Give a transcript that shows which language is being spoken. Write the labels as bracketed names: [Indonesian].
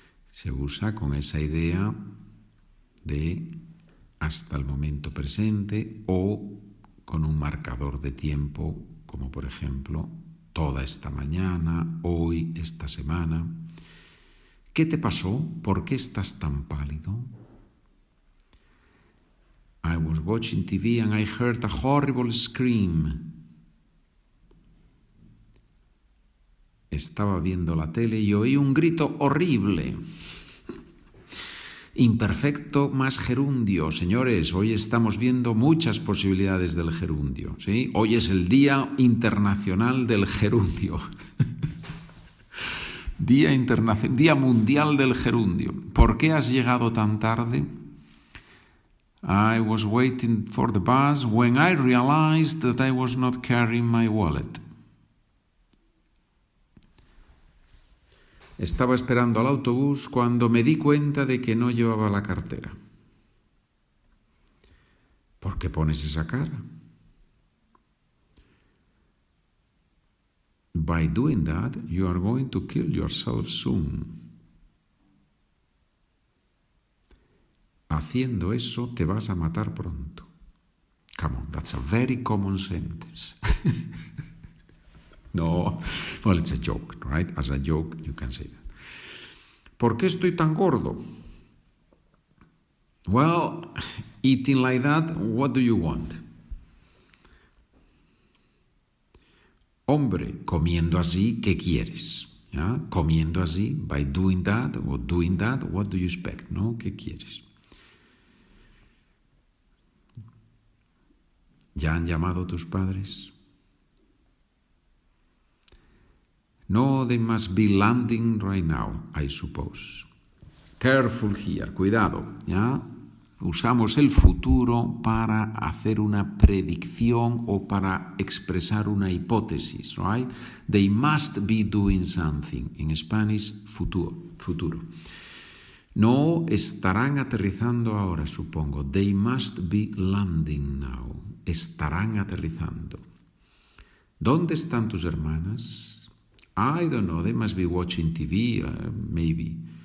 [Spanish] Se usa con esa idea de hasta el momento presente o con un marcador de tiempo, como por ejemplo, toda esta mañana, hoy, esta semana. ¿Qué te pasó? ¿Por qué estás tan pálido? [English] I was watching TV and I heard a horrible scream. [Spanish] Estaba viendo la tele y oí un grito horrible. Imperfecto más gerundio. Señores, hoy estamos viendo muchas posibilidades del gerundio, ¿sí? Hoy es el Día Internacional del Gerundio. Día Mundial del Gerundio. ¿Por qué has llegado tan tarde? [English] I was waiting for the bus when I realized that I was not carrying my wallet. [Spanish] Estaba esperando al autobús cuando me di cuenta de que no llevaba la cartera. ¿Por qué pones esa cara? [English] By doing that, you are going to kill yourself soon. [Spanish] Haciendo eso, te vas a matar pronto. [English] Come on, that's a very common sentence. No, well, it's a joke, right? As a joke, you can say that. [Spanish] ¿Por qué estoy tan gordo? [English] Well, eating like that, what do you want? [Spanish] Hombre, comiendo así, ¿qué quieres? ¿Ya? Comiendo así, [English] by doing that, or doing that, what do you expect? [Spanish] ¿No? ¿Qué quieres? ¿Ya han llamado tus padres? [English] No, they must be landing right now, I suppose. Careful here, [Spanish] cuidado, ¿ya? Usamos el futuro para hacer una predicción o para expresar una hipótesis, right? [English] They must be doing something. [Spanish] En Spanish, futuro. No estarán aterrizando ahora, supongo. [English] They must be landing now. [Spanish] Estarán aterrizando. ¿Dónde están tus hermanas? [English] I don't know. They must be watching TV, maybe.